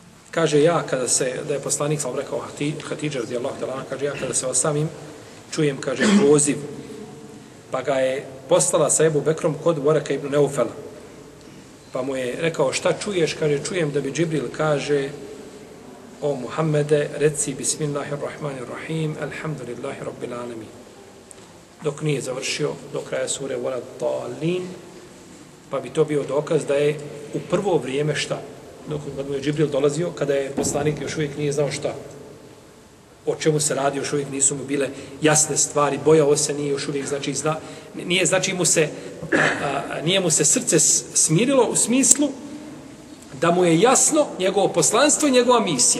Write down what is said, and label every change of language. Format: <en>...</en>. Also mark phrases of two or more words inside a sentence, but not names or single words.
<bs>kaže ja kada se, da je poslanik sam rekao Hatidža</bs> <ar>رضي الله تعالى,</ar> <bs>kaže ja kada se osamim, čujem, kaže, poziv, pa ga je poslala sa Ebu Bekrom kod Voraka ibn Neufela. Pa mu je rekao, šta čuješ? Kaže, čujem da bi Džibril kaže, o Muhammede, reci</bs> <ar>بسم الله الرحمن الرحيم، الحمد لله رب العالمين.</ar> <bs>Dok nije završio do kraja sure Wala Talin, pa bi to bio dokaz da je u prvo vrijeme šta? Dok mu je Džibril dolazio, kada je poslanik još uvijek nije znao šta? O čemu se radi, još uvijek nisu mu bile jasne stvari, bojao se, nije još uvijek, znači, nije, znači, nije mu se srce smirilo u smislu da mu je jasno njegovo poslanstvo i njegova misija.</bs>